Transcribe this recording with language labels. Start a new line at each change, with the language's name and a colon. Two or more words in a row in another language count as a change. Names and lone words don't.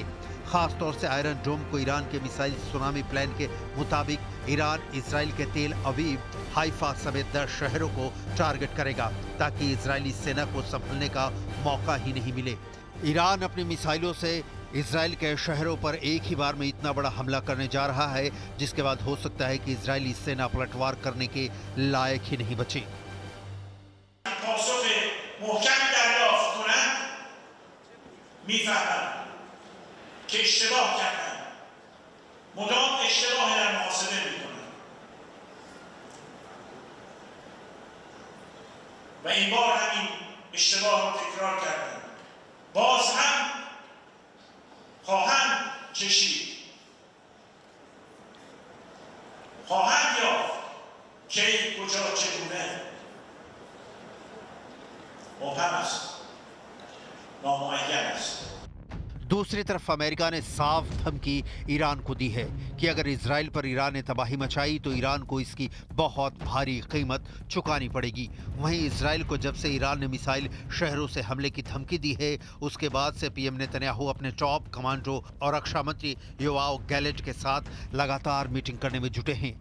Hindi: खास तौर से आयरन डोम को ईरान के मिसाइल सुनामी प्लान के मुताबिक ईरान इजराइल के तेल अवीव, हाइफा समेत 10 शहरों को टारगेट करेगा ताकि इजरायली सेना को संभलने का मौका ही नहीं मिले। ईरान अपनी मिसाइलों से इजराइल के शहरों पर एक ही बार में इतना बड़ा हमला करने जा रहा है जिसके बाद हो सकता है कि इजरायली सेना पलटवार करने के लायक ही नहीं बची।
Persian: که اشتباه کردن مدام اشتباه در محاسبه میکنن و این بار همین اشتباه رو تکرار کردن. باز هم خواهند کشید، خواهند یافت کی کجا چگونه مبهم است، نامعین است.
Hindi: दूसरी तरफ अमेरिका ने साफ धमकी ईरान को दी है कि अगर इजराइल पर ईरान ने तबाही मचाई तो ईरान को इसकी बहुत भारी कीमत चुकानी पड़ेगी। वहीं इजराइल को जब से ईरान ने मिसाइल शहरों से हमले की धमकी दी है उसके बाद से पीएम नेतन्याहू अपने
English: top commando
Hindi: और रक्षा मंत्री योआव गैलेंट के साथ लगातार मीटिंग करने में जुटे हैं।